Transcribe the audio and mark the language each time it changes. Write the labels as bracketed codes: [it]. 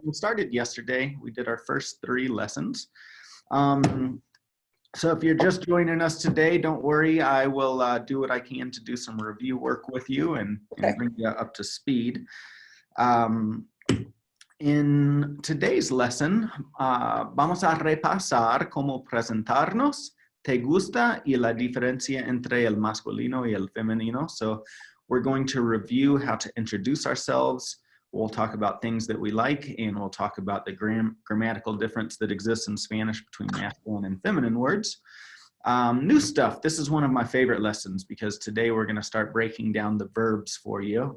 [en] We started yesterday. We did our first 3 lessons. So if you're just joining us today, don't worry. I will do what I can to do some review work with you and bring you up to speed. In today's lesson, [es] vamos a repasar cómo presentarnos, te gusta y la diferencia entre el masculino y el femenino. [en] So we're going to review how to introduce ourselves. We'll talk about things that we like, and we'll talk about the grammatical difference that exists in Spanish between masculine and feminine words. New stuff. This is one of my favorite lessons because today we're going to start breaking down the verbs for you.